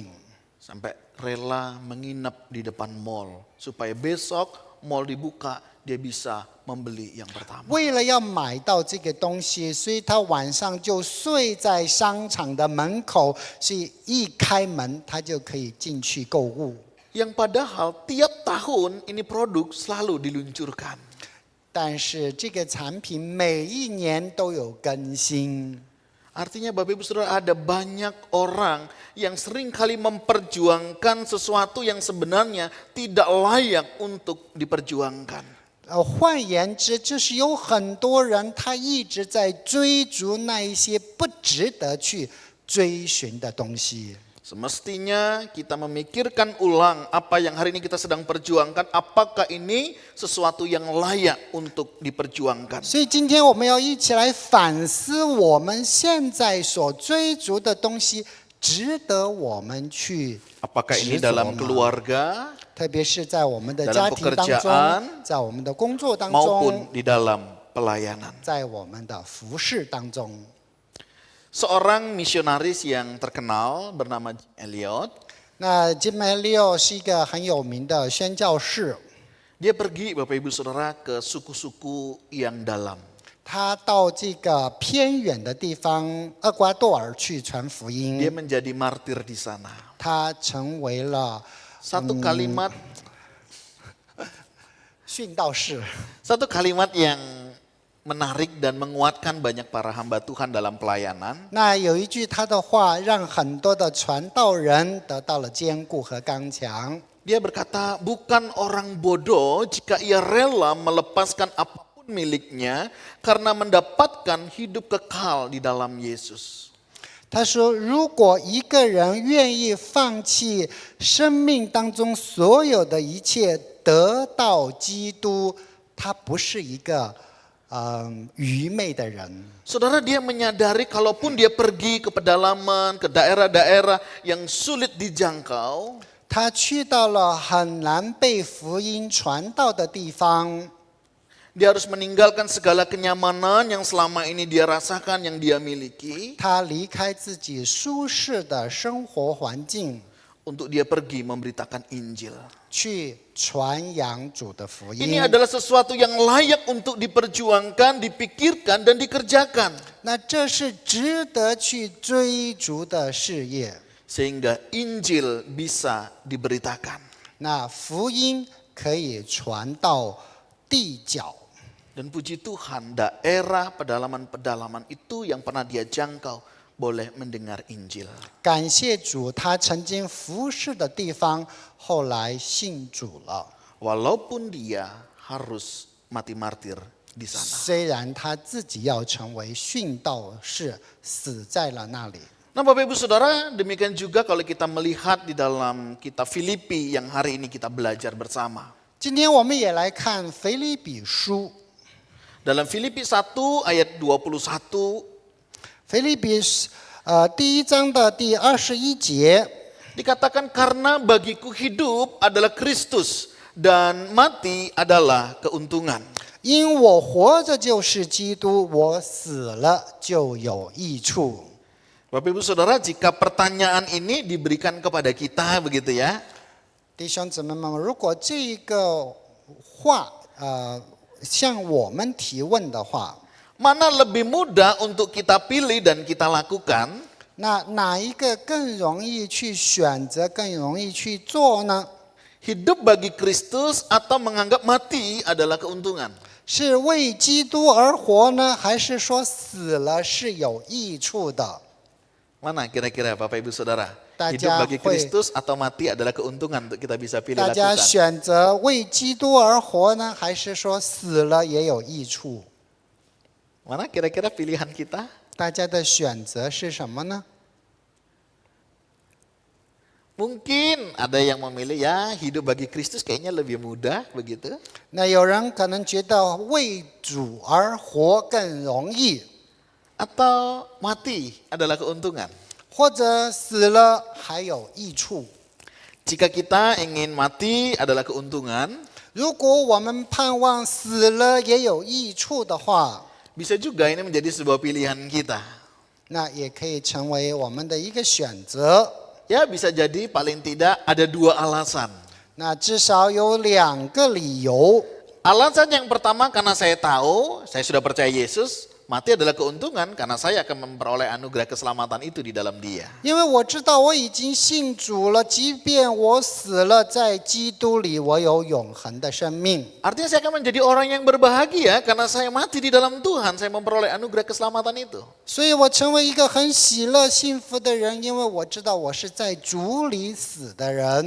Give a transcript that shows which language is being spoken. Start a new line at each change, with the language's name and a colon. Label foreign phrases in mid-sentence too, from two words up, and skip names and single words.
Indonesian: Sampai rela menginap di depan mall supaya besok mall dibuka dia bisa membeli yang pertama.
Chinese: 为了要买到这个东西，所以他晚上就睡在商场的门口，所以一开门他就可以进去购物。
Indonesian: Yang padahal tiap tahun ini produk selalu diluncurkan.
Chinese: 但是这个产品每一年都有更新，
Indonesian: Artinya Bapak Ibu Saudara ada banyak orang yang seringkali memperjuangkan sesuatu yang sebenarnya tidak layak untuk diperjuangkan.
Chinese: 换言之，就是有很多人他一直在追逐那一些不值得去追寻的东西。
Indonesian: Semestinya kita memikirkan ulang apa yang hari ini kita sedang perjuangkan, apakah ini sesuatu yang layak untuk diperjuangkan.
Chinese: 所以今天我们要一起来反思我们现在所追逐的东西， 值得我们去
Indonesian: Apakah ini
Chinese: 执着
Indonesian: dalam
Chinese: 吗？
Indonesian: keluarga
Chinese: 特别是在我们的
Indonesian: dalam
Chinese: 家庭当
Indonesian: pekerjaan
Chinese: 中，在我们的工作当
Indonesian: maupun
Chinese: 中，
Indonesian: di dalam pelayanan.
Chinese: 在我们的服饰当中。
Indonesian: Seorang misionaris yang terkenal bernama Jim Elliot,
Chinese: 那 Jim Elliot 是一个很有名的宣教士，
Indonesian: dia pergi Bapak Ibu Saudara ke suku-suku yang dalam.
Chinese: 他到这个偏远的地方厄瓜多尔去传福
Indonesian: Dia
Chinese: 音，
Indonesian: menjadi martir di sana.
Chinese: 他成为了
Indonesian: Satu kalimat
Chinese: 殉道士。
Indonesian: Satu kalimat yang menarik dan menguatkan banyak para hamba Tuhan dalam pelayanan.
Chinese: 那有一句他的话，让很多的传道人得到了坚固和刚强。
Indonesian: Dia berkata, bukan orang bodoh jika ia rela melepaskan apapun miliknya karena mendapatkan hidup kekal di dalam Yesus.
Chinese: 他说：“如果一个人愿意放弃生命当中所有的一切，得到基督，他不是一个愚昧的人。
Indonesian: Saudara, dia menyadari kalaupun dia pergi ke pedalaman, ke daerah-daerah yang sulit dijangkau,
Chinese: 他去到了很难被福音传到的地方，
Indonesian: dia harus meninggalkan segala kenyamanan yang selama ini dia rasakan, yang dia miliki,
Chinese: 他离开自己舒适的生活环境，
Indonesian: untuk dia pergi memberitakan Injil.
Chinese: 去传扬主的福音。
Indonesian: Ini adalah sesuatu yang layak untuk diperjuangkan, dipikirkan, dan dikerjakan.
Chinese: 那这是值得去追逐的事业。
Indonesian: Sehingga Injil bisa diberitakan.
Chinese: 那福音可以传到地角。
Indonesian: Dan puji Tuhan, daerah pedalaman-pedalaman itu yang pernah dia jangkau boleh mendengar Injil.
Chinese: 感谢主，他曾经服侍的地方，后来信主了。
Indonesian: Walaupun dia harus mati martir di sana.
Chinese: 虽然他自己要成为殉道士，死在了那里。
Indonesian: Nah Bapak Ibu Saudara, demikian juga kalau kita melihat di dalam kitab Filipi yang hari ini kita belajar bersama.
Chinese: 今天我们也来看腓立比书，
Indonesian: Dalam Filipi 1 ayat 21,
Chinese: 腓立比第1章的第21节，
Indonesian: dikatakan karena bagiku hidup adalah Kristus dan mati adalah keuntungan.
Chinese: 因我活着就是基督，我死了就有益处。
Indonesian: Bapak Ibu Saudara, jika pertanyaan ini diberikan kepada kita begitu ya,
Chinese: 弟兄姊妹们，如果这个话向我们提问的话，
Indonesian: mana lebih mudah untuk kita pilih dan kita lakukan?
Chinese: 那哪一个更容易去选择，更容易去做呢？
Indonesian: Hidup bagi Kristus atau menganggap mati adalah keuntungan?
Chinese: 是为基督而活呢，还是说死了是有益处的？
Indonesian: Mana kira-kira Bapak Ibu Saudara?
Chinese: Daja
Indonesian: Hidup bagi hui. Kristus atau mati adalah keuntungan untuk kita bisa pilih
Chinese: 大家
Indonesian: lakukan.
Chinese: 选择为基督而活呢，还是说死了也有益处？
Indonesian: Mana kira-kira pilihan kita?
Chinese: 大家的选择是什么呢？
Indonesian: Mungkin ada yang memilih ya hidup bagi Kristus kayaknya lebih mudah begitu.
Chinese: 那有人可能觉得为主而活更容易，
Indonesian: Atau mati adalah keuntungan.
Chinese: 或者死了还有益处。
Indonesian: Jika kita ingin mati adalah keuntungan,
Chinese: 如果我们盼望死了也有益处的话，
Indonesian: bisa juga ini menjadi sebuah pilihan kita.
Chinese: 那也可以成为我们的一个选择。
Indonesian: Ya bisa jadi paling tidak ada dua alasan.
Chinese: 那至少有2个理由。
Indonesian: Alasan yang pertama karena saya tahu, saya sudah percaya Yesus, mati adalah keuntungan karena saya akan memperoleh anugerah keselamatan itu di dalam Dia.
Chinese: 因为我知道我已经信主了，即便我死了，在基督里我有永恒的生命。
Indonesian: Artinya saya akan menjadi orang yang berbahagia karena saya mati di dalam Tuhan, saya memperoleh anugerah keselamatan itu.
Chinese: 所以我成为一个很喜乐、幸福的人，因为我知道我是在主里死的人。